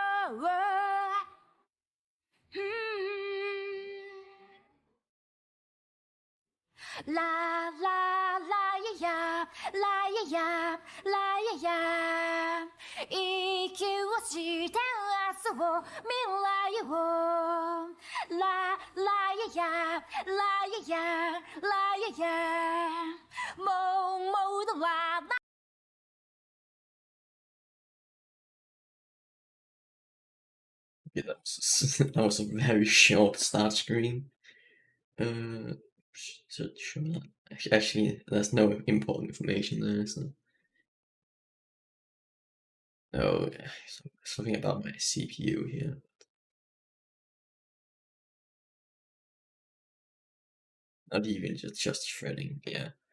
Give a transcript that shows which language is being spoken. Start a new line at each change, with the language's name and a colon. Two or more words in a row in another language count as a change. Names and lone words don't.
Japanese: La la la ya ya la ya ya la ya や息をして明日を未来をララややラややラややもう戻らない
English: Yeah, that was a very short start screen. So sure. Actually, there's no important information there, so. Oh, something about my CPU here. Not even just threading, yeah.